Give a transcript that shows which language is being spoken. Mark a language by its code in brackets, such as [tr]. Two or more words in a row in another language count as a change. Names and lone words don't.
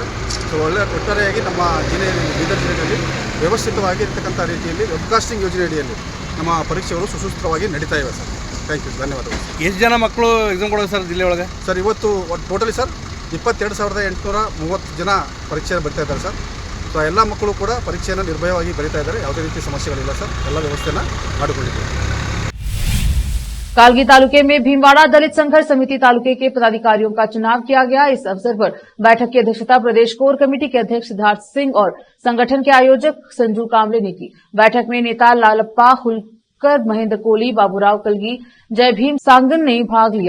[kn] ಸೊ ಒಟ್ಟಾರೆಯಾಗಿ ನಮ್ಮ ಜಿಲ್ಲೆಯಲ್ಲಿ ಬೀದರ್ ಜಿಲ್ಲೆಯಲ್ಲಿ ವ್ಯವಸ್ಥಿತವಾಗಿ ಇರ್ತಕ್ಕಂಥ ರೀತಿಯಲ್ಲಿ ವೆಬ್ಕಾಸ್ಟಿಂಗ್ ಯೋಜನೆ ಅಡಿಯಲ್ಲಿ ನಮ್ಮ ಪರೀಕ್ಷೆಗಳು ಸುಸೂತ್ರವಾಗಿ ನಡೀತಾ ಇವೆ ಸರ್। [en] thank you, [kn] ಧನ್ಯವಾದಗಳು। ಎಷ್ಟು ಜನ ಮಕ್ಕಳು ಎಕ್ಸಾಮ್ ಕೊಡೋದು ಸರ್ ಜಿಲ್ಲೆ ಒಳಗೆ? ಸರ್ ಇವತ್ತು ಟೋಟಲಿ ಸರ್ 22,830 ಜನ ಪರೀಕ್ಷೆ ಬರೀತಾ ಇದ್ದಾರೆ ಸರ್। ಸೊ ಎಲ್ಲ ಮಕ್ಕಳು ಕೂಡ ಪರೀಕ್ಷೆಯನ್ನು ನಿರ್ಭಯವಾಗಿ ಬರೀತಾ ಇದ್ದಾರೆ, ಯಾವುದೇ ರೀತಿ ಸಮಸ್ಯೆಗಳಿಲ್ಲ ಸರ್, ಎಲ್ಲ ವ್ಯವಸ್ಥೆಯನ್ನು ಮಾಡಿಕೊಂಡಿದ್ದೀವಿ। [hi] कालगी तालुके में भीमवाड़ा दलित संघर्ष समिति तालुके के पदाधिकारियों का चुनाव किया गया। इस अवसर पर बैठक की अध्यक्षता प्रदेश कोर कमेटी के अध्यक्ष सिद्धार्थ सिंह और संगठन के आयोजक संजू कामले ने की। बैठक में नेता लालप्पा हुलकर, महेंद्र कोली, बाबूराव कलगी, जय भीम सांगन ने भाग लिया।